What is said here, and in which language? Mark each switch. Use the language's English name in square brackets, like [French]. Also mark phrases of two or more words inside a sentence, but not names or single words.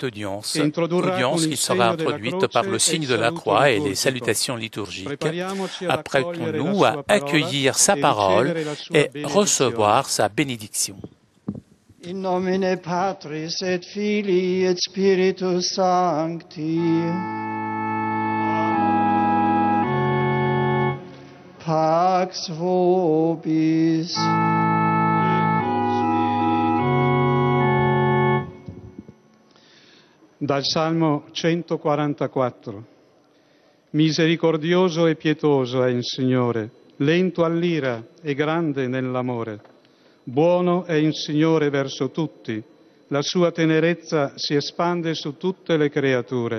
[French] audience qui sera introduite par le signe de la croix et les salutations liturgiques. Apprêtons-nous à accueillir sa parole et recevoir sa bénédiction. [Latin] In nomine Patris et Filii et Spiritus Sancti. Pax vobis. [Italian] Dal Salmo 144. Misericordioso e pietoso è il Signore, lento all'ira e grande nell'amore. Buono è il Signore verso tutti, la sua tenerezza si espande su tutte le creature.